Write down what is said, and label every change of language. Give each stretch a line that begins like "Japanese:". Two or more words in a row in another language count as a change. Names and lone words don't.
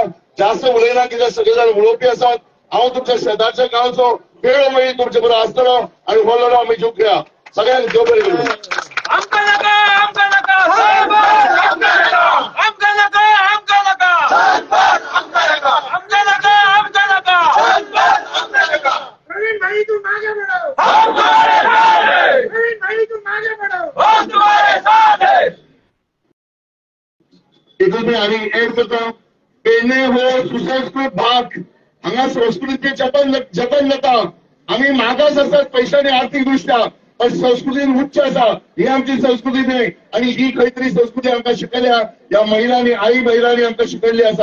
Konkani: जास्त उलयना कित्याक सगळे जाण उलोवपी आसात. हांव तुमच्या शेजारच्या गांवचो वेळ मेळ्ळी तुमचे बरोबर आसतलो आनी हो लढो आमी जिखया. सगळ्यांक देव बरें करूं. आमकां नाका आमकां नाका आमकां नाका आमकां नाका आमकां नाका आमकां नाका आमकां नाका आमकां नाका आमकां नाका.
Hindi: प्रवीण भाई तू मागे बढ़ो. हम तुम्हारे साथ हैं. प्रवीण भाई तू मागे बढ़ो. हम तुम्हारे साथ हैं.
Konkani: एकूच आनी एड करता पेडणे हो सुसंस्कृत भाग हांगा संस्कृतीचे जतन जाता. आमी मागास आसात पैशांनी आर्थीक दृश्ट्या पण संस्कृतीन उच्च आसा ही आमची संस्कृती न्हय. आणि ही खंय तरी संस्कृती आमकां शिकयल्या ह्या महिलांनी आई महिलांनी आमकां शिकयल्ली आसा.